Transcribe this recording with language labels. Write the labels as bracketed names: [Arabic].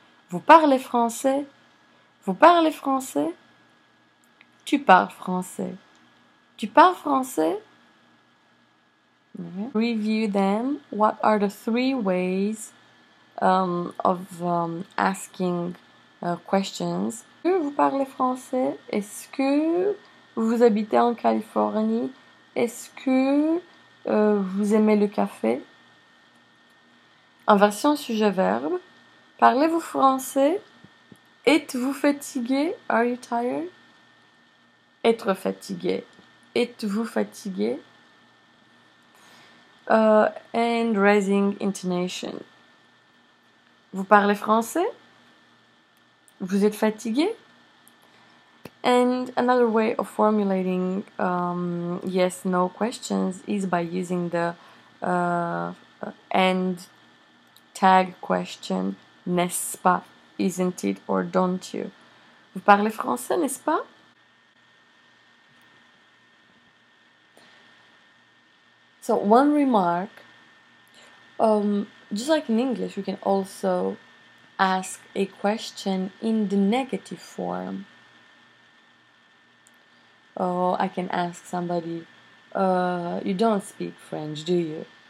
[French] Vous parlez français? Vous parlez français? Tu parles français? Tu parles français? Okay. [English] Review them. What are the 3 ways of asking questions? [French] Est-ce que vous parlez français? Est-ce que vous habitez en Californie? Est-ce que vous aimez le café? En version sujet-verbe, parlez-vous français? Êtes-vous fatigué? [English] Are you tired? [French] Être fatigué. Êtes-vous fatigué? [English] And raising intonation. [French] Vous parlez français? Vous êtes fatigué? [English] And another way of formulating yes-no questions is by using the end tag question, n'est-ce pas? Isn't it or don't you? [French] Vous parlez français, n'est-ce pas? [English] So one remark, just like in English, we can also ask a question in the negative form. I can ask somebody, you don't speak French, do you?